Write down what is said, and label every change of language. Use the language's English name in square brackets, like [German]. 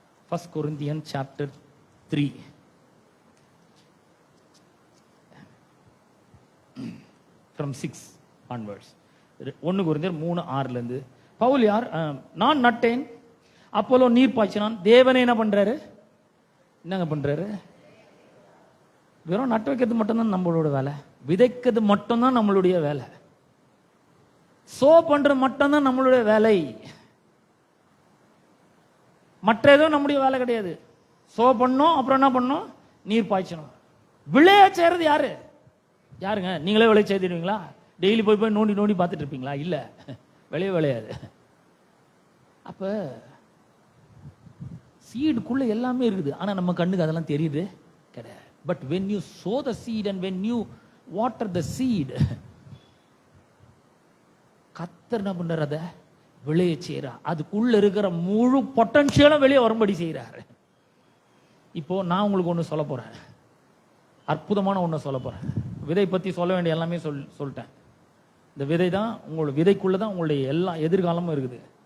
[English] 1 Corinthians chapter 3 from 6 onwards. [Tamil] 1 கொரிந்தியர் 3:6 இருந்து. பவுல் யார்? நான் நட்டேன், அப்போலோ நீர் பாய்ச்சினான், தேவனே என்ன பண்றாரு? என்னங்க பண்றாரு? வெறும் நட்டு வைக்கிறது மட்டும்தான் நம்மளோட வேலை. விதைக்கிறது மட்டும்தான் நம்மளுடைய வேலை. சோ பண்றது மட்டும்தான் நம்மளுடைய வேலை. மற்ற எதுவும் நம்முடைய வேலை கிடையாது. சோ பண்ணோம், அப்புறம் என்ன பண்ணோம்? நீர் பாய்ச்சணும். விளைய செய்யறது யாருங்க? நீங்களே விளைய செய்திருவீங்களா? டெய்லி போய் நோண்டி நோண்டி பார்த்துட்டு இருப்பீங்களா? இல்ல, விளையாது. அப்ப சீடுக்குள்ள எல்லாமே இருக்குது, ஆனா நம்ம கண்ணுக்கு அதெல்லாம் தெரியுது கிடையாது. [English] but when you sow the seed and when you water the seed, [Tamil] கர்த்தர் என்ன பண்றாரு? அதை விளைய செய்யறார். அதுக்குள்ள இருக்கிற முழு பொட்டன்ஷியலும் வெளியே வரும்படி செய்யறாரு. இப்போ நான் உங்களுக்கு ஒண்ணு சொல்ல போறேன், அற்புதமான ஒண்ணு சொல்ல போறேன். விதை பத்தி சொல்ல வேண்டிய எல்லாமே சொல்லிட்டேன். இந்த விதை தான் உங்களோட விதைக்குள்ளதான் உங்களுடைய எல்லா எதிர்காலமும் இருக்குது.